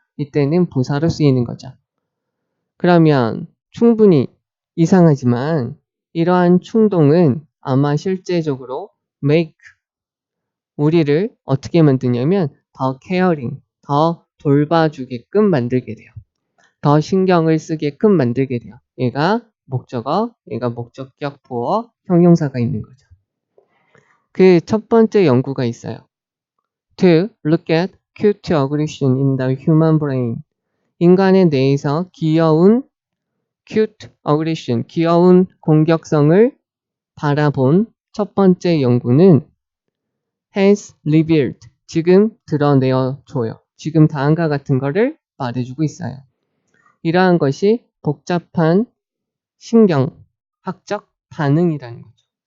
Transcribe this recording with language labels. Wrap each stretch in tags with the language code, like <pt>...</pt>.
<ko>이때는 부사로 쓰이는 거죠. 그러면 충분히 이상하지만 이러한 충동은 아마 실제적으로 make 우리를 어떻게 만드냐면 더 케어링, 더 돌봐주게끔 만들게 돼요. 더 신경을 쓰게끔 만들게 돼요. 얘가 목적어, 얘가 목적격 보어, 형용사가 있는 거죠. 그 첫 번째 연구가 있어요.</ko> <en>To look at cute aggression in the human brain.</en> <ko>인간의 뇌에서 귀여운 cute aggression, 귀여운 공격성을 바라본 첫 번째 연구는</ko> <en>has revealed,</en> <ko>지금 드러내어줘요. 지금 다음과 같은 거를 말해주고 있어요. 이러한 것이 복잡한 신경학적 반응이라는 거죠.</ko>